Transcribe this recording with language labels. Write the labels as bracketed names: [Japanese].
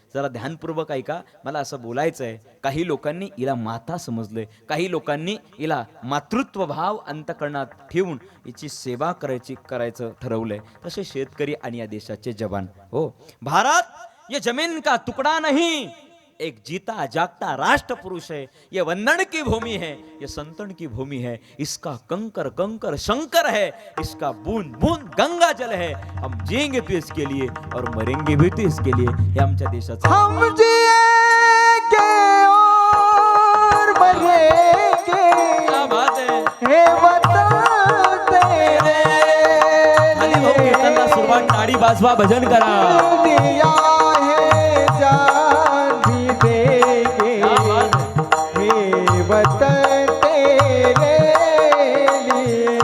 [Marathi] जरा ध्यानपूर्वक ऐका, मला असं बोलायचं आहे. काही लोकांनी हिला माता समजलंय, काही लोकांनी हिला मातृत्व भाव अंतःकरणात ठेवून हिची सेवा करायचं ठरवलंय. तसे शेतकरी आणि या देशाचे जवान. [Hindi] हो, भारत ये जमीन का तुकडा नहीं, एक जीता जागता राष्ट्र पुरुष है. ये वंदन की भूमि है, ये संतन की भूमि है. इसका कंकर कंकर शंकर है, इसका बूंद बूंद गंगा जल है. हम जिएंगे तो इसके लिए और मरेंगे भी तो इसके लिए. [Marathi] हे आमच्या देशाचं. [Hindi] हम जिएंगे और मरेंगे, क्या बात है. हे वतन तेरे. [Marathi] खाली भाऊ कीर्तनला सुरुवात, टाळी वाजवा, भजन करा. [Hindi] दिया है जान भी देंगे, हे वतन तेरे लिए.